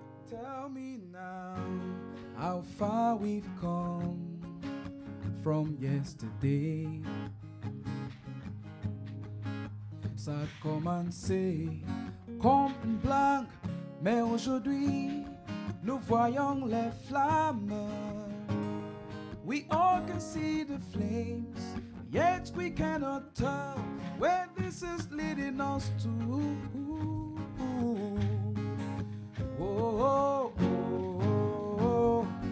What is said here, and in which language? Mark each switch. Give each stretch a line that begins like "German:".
English: Tell me now how far we've come from yesterday.
French: Ça a commencé comme une blague, mais aujourd'hui nous voyons les flammes.
English: We all can see the flames, yet we cannot tell where this is leading us to. Oh, oh, oh, oh, oh, oh.